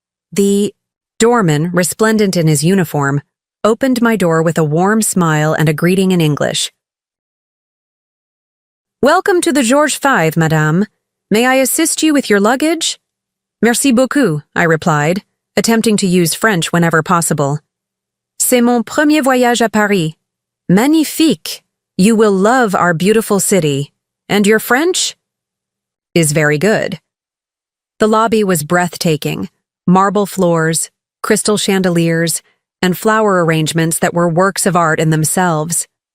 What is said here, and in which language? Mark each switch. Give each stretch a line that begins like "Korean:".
English: The doorman, resplendent in his uniform, opened my door with a warm smile and a greeting in English. Welcome to the Georges V, madame. May I assist you with your luggage?
French: Merci beaucoup,
English: I replied, attempting to use French whenever possible.
French: C'est mon premier voyage à Paris. Magnifique.
English: You will love our beautiful city. And your French? Is very good. The lobby was breathtaking. Marble floors, crystal chandeliers, and flower arrangements that were works of art in themselves.